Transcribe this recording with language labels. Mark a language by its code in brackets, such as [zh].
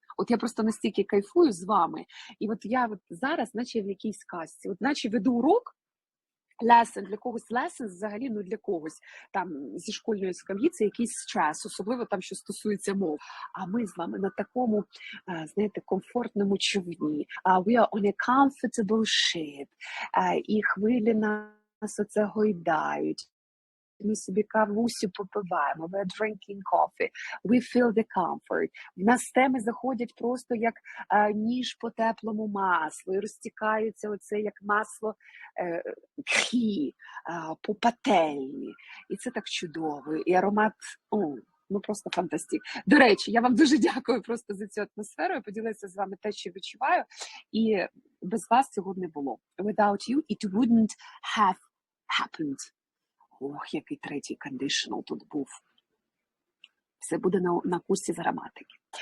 [uk] Я просто настільки кайфую з вами. І я зараз, наче в якійсь казці, наче веду урок, lesson, для когось lesson взагалі, для когось там зі школьної скам'ї це якийсь стрес, особливо там, що стосується мов. А ми з вами на такому, знаєте, комфортному човні. [en] We are on a comfortable ship. [uk] І хвилі нас оце гойдають. Ми собі кавусю попиваємо, [en] we're drinking coffee, we feel the comfort. [uk] В нас теми заходять просто як ніж по теплому маслу, і розтікаються оце як масло кхі по пательні. І це так чудово, і аромат, просто фантастик. До речі, я вам дуже дякую просто за цю атмосферу, я поділилася з вами те, що відчуваю, і без вас цього не було. [en] Without you, it wouldn't have happened. [uk] Ох, який третій conditional тут був. Все буде на курсі з граматики.